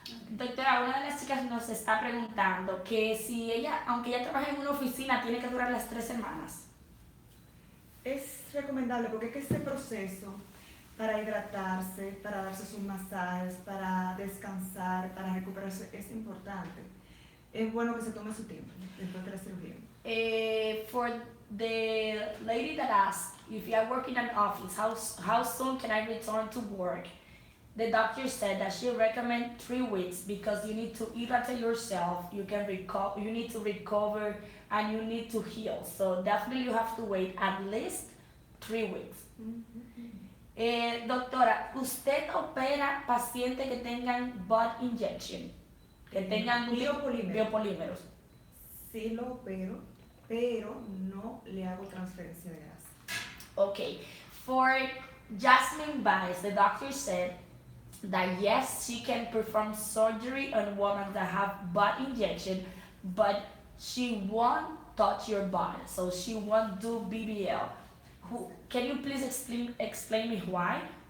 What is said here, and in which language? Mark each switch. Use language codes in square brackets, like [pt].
[es] Doctora, una de las chicas nos está preguntando que si ella, aunque ella trabaja en una oficina, tiene que durar las 3 semanas. Es recomendable porque es que este proceso para hidratarse, para darse sus masajes, para descansar, para recuperarse es importante. Es bueno que se tome su tiempo después de la cirugía. [en] For the lady that asked if you are working in an office, how soon can I return to work? The doctor said that she recommends 3 weeks because you need to hydrate yourself, you need to recover, and you need to heal. So definitely you have to wait at least 3 weeks. [es] Doctora, ¿usted opera pacientes que tengan butt injection? Que tengan biopolímeros. Sí lo opero, pero no le hago transferencia de grasa. Okay. [en] For Jasmine Baez, the doctor said that yes, she can perform surgery on women that have butt injection, but she won't touch your body, so she won't do BBL. Can you please explain me why?